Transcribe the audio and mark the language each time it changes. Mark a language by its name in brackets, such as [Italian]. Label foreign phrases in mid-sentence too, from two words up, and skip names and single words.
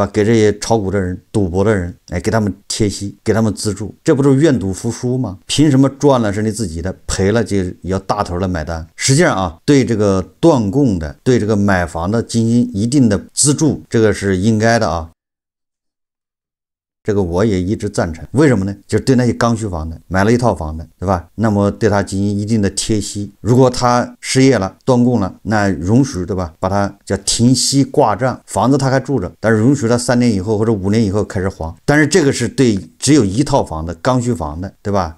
[Chinese] 給這些炒股的人、賭博的人，哎，給他們貼息，給他們資助，這不是愿賭服輸嗎？憑什麼賺了是你自己的，賠了就要大頭的買單？實際上啊，對這個斷供的，對這個買房的進行一定的資助，這個是應該的啊。這個我也一直贊成，為什麼呢？就是對那些剛需房的，買了一套房的，對吧？那麼對他進行一定的貼息，如果他失業了、斷供了，那容許，對吧？把他叫停息掛賬，房子他還住着，但是容許他3年以後或者5年以後開始還。但是這個是對只有一套房的剛需房的，對吧？